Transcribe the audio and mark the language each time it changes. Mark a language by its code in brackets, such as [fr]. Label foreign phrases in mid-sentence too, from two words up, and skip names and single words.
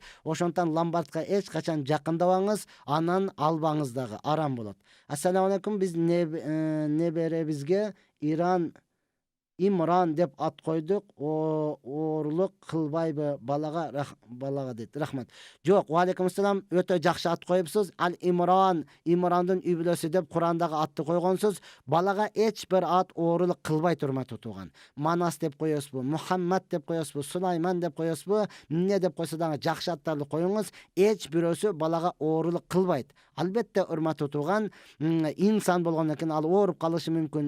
[ky] Ошондон ламбардка эч качан жакындабаңыз, анан албаңыз дагы, арам болот. [ar] السلام عليكم. [ky] Биз неберебизге Имран деп ат койдук. Оорулук кылбайбы балага дейт. Рахмат. Жок, [ar] وعليكم السلام. [ky] Өтө жакшы ат коюпсуз. Ал Имрандын үй бүлөсү деп Курандагы атты койгонсуз. Балага эч бир ат оорулук кылбайт, урматтуу тууган. Манас деп коесузбу, Мухаммад деп коесузбу, Сулайман деп коесузбу, эмне деп койсо дагы жакшы аттарды коюңуз. Эч бирөөсү балага оорулук кылбайт. Албетте, урматтуу тууган, инсан болгондон кийин ал ооруп калышы мүмкүн.